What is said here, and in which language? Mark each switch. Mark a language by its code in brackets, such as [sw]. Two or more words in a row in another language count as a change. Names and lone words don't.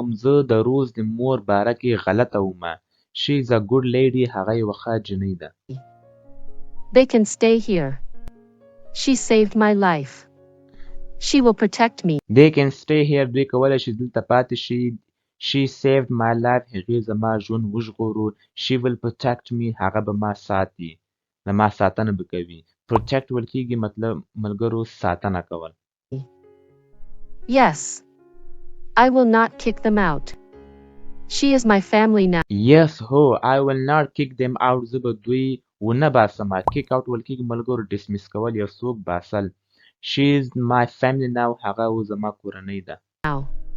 [ps] زه د روز د مور باره کې غلطه ومه. [en] She is a good lady. [ps] هغه یوه ښه جنۍ ده. [en] They can stay here. She saved my life. She will protect me. They can stay here. [ps] دوی کولی شي دلته پاتې شي. [en] She saved my life. [ps] هغې زما ژوند وژغورو. [en] She will protect me. [ps] هغه به ما ساتي. د ما ساتنه به کوي. Protect ویل کېږي مطلب ملګرو ساتنه کول. [en] Yes. I will not kick them out. She is my family now. Yes, ho. I will not kick them out. [ps] زه به دوی ونه باسم. [en] Kick out [ps] ویل کېږي ملګرو dismiss کول یا څوک باسل. [en] She is my family now. [ps] هغه و زما کورنۍ ده. [en] Now.